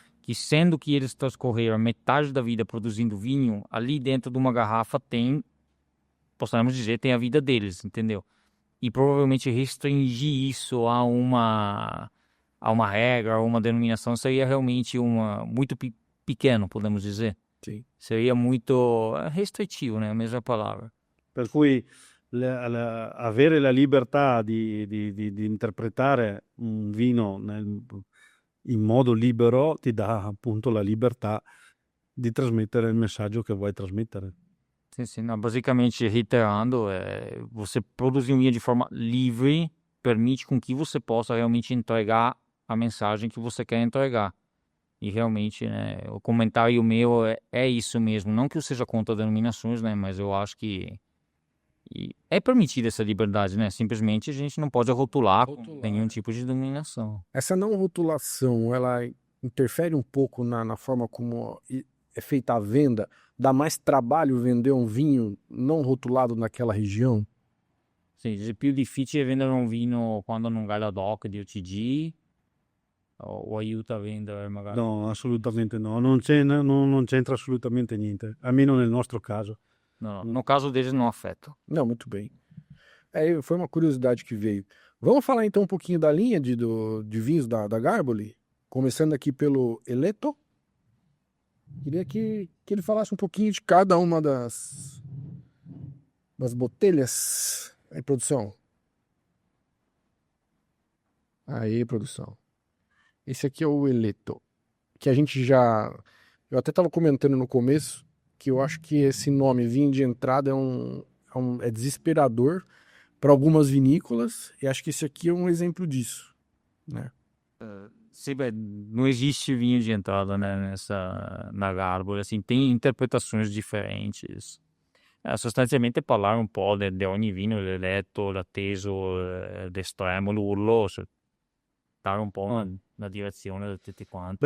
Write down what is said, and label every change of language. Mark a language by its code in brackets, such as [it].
[pt] Que sendo que eles transcorreram metade da vida produzindo vinho, ali dentro de uma garrafa tem, possamos dizer, tem a vida deles, entendeu? E provavelmente restringir isso a uma regra, a uma denominação, seria realmente muito pequeno, podemos dizer. Sim. Seria muito restritivo, né? A mesma palavra. [it] Per cui avere la libertà di interpretare un vino in modo libero ti dà appunto la libertà di trasmettere il messaggio che vuoi trasmettere. [pt] Sim, não, basicamente, reiterando, você produzir um vinho de forma livre permite com que você possa realmente entregar a mensagem que você quer entregar. E realmente, né, o comentário meu é isso mesmo. Não que eu seja contra denominações, né, mas eu acho que é permitida essa liberdade, né? Simplesmente a gente não pode rotular com nenhum tipo de denominação. Essa não rotulação, ela interfere um pouco na forma como é feita a venda? Dá mais trabalho vender um vinho não rotulado naquela região? [it] Sì, è più difficile vendere un vino quando non hai la DOC di OCG o aiuta a vendere magari? No, assolutamente no, non c'entra assolutamente niente, almeno nel nostro caso. [pt] No, no caso deles não afeta. Não, muito bem. Foi uma curiosidade que veio. Vamos falar então um pouquinho da linha de vinhos da Garboli? Começando aqui pelo Eleto. Queria que ele falasse um pouquinho de cada uma das botelhas. Aí, produção. Aí, produção. Esse aqui é o Eleto. Que a gente já... Eu até estava comentando no começo que eu acho que esse nome, vinho de entrada, é desesperador para algumas vinícolas. E acho que esse aqui é um exemplo disso, né? [it] Sì, beh, [pt] não existe vinho de entrada, né, na Garboli, assim, tem interpretações diferentes. [it] Sostanzialmente parlare un po' di ogni vino, l'eletto, l'atteso, l'estremo, l'urlo, dare un po' una direzione da tutti quanti.